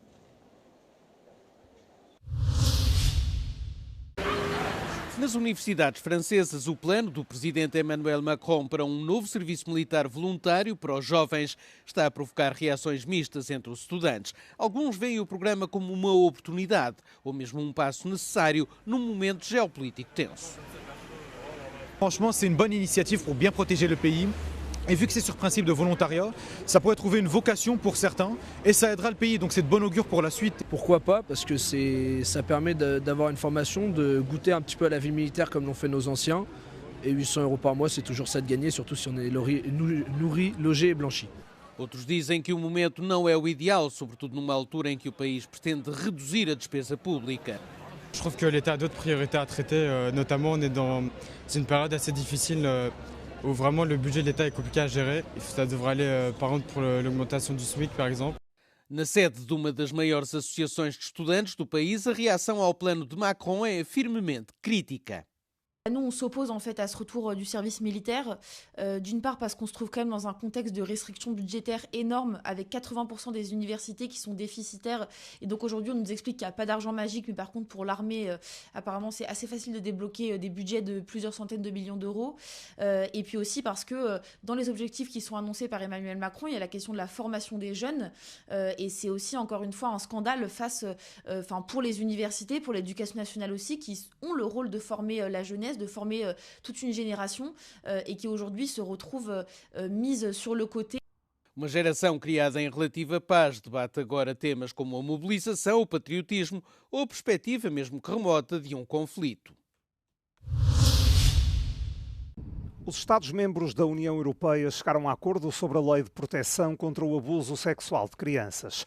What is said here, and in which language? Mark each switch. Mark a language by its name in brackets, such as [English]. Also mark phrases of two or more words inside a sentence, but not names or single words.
[Portuguese] Nas universidades francesas, o plano do presidente Emmanuel Macron para um novo serviço militar voluntário para os jovens está a provocar reações mistas entre os estudantes. Alguns veem o programa como uma oportunidade ou mesmo um passo necessário num momento geopolítico tenso. [French] Franchement, c'est une bonne initiative pour bien protéger le pays. Et vu que c'est sur principe de volontariat, ça pourrait trouver une vocation pour certains et ça aidera le pays, donc c'est de bon augure pour la suite. Pourquoi pas? Parce que ça permet d'avoir une formation, de goûter un petit peu à la vie militaire comme l'ont fait nos anciens. Et 800 € par mois, c'est toujours ça de gagner, surtout si on est nourri, logé et blanchi. [Portuguese] Outros dizem que o momento não é o ideal, sobretudo numa altura em que o país pretende reduzir a despesa pública. [French] Je trouve que l'État a d'autres priorités à traiter, notamment on est dans une période assez difficile où vraiment le budget de l'État est compliqué à gérer. Ça devrait aller, par exemple, pour l'augmentation du SMIC, par exemple. [Portuguese] Na sede de uma das maiores associações de estudantes do país, a reação ao plano de Macron é firmemente crítica. [French] Nous, on s'oppose en fait à ce retour du service militaire, d'une part parce qu'on se trouve quand même dans un contexte de restrictions budgétaires énormes, avec 80% des universités qui sont déficitaires. Et donc aujourd'hui, on nous explique qu'il n'y a pas d'argent magique, mais par contre pour l'armée, apparemment c'est assez facile de débloquer des budgets de plusieurs centaines de millions d'euros. Et puis aussi parce que dans les objectifs qui sont annoncés par Emmanuel Macron, il y a la question de la formation des jeunes. Et c'est aussi encore une fois un scandale pour les universités, pour l'éducation nationale aussi, qui ont le rôle de former la jeunesse, de former toute une génération et qui aujourd'hui se retrouve mise sur le côté. [Portuguese] Uma geração criada em relativa paz debate agora temas como a mobilização, o patriotismo ou a perspectiva, mesmo que remota, de um conflito. Os Estados-membros da União Europeia chegaram a acordo sobre a Lei de Proteção contra o Abuso Sexual de Crianças.